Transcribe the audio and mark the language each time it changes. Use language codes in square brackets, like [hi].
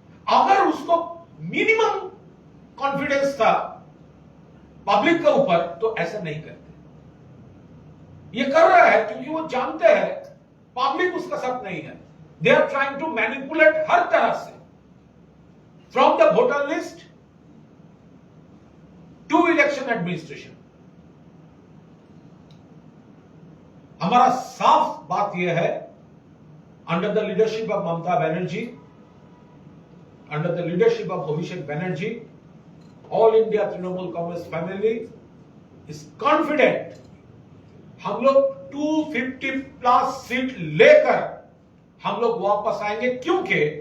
[hi] अगर उसको minimum confidence था पब्लिक के ऊपर तो ऐसा नहीं करते। ये कर रहा है क्योंकि वो जानते हैं पब्लिक उसका साथ नहीं है। [en] they are trying to manipulate [hi] हर तरह से। [en] from the voter list to election administration. [hi] हमारा साफ बात यह है, [en] under the leadership of [hi] Mamata Banerjee, under the leadership of Abhishek Banerjee, [en] all India Trinamool Congress family is confident [hi] हम लोग 250 प्लस सीट लेकर हम लोग वापस आएंगे, क्योंकि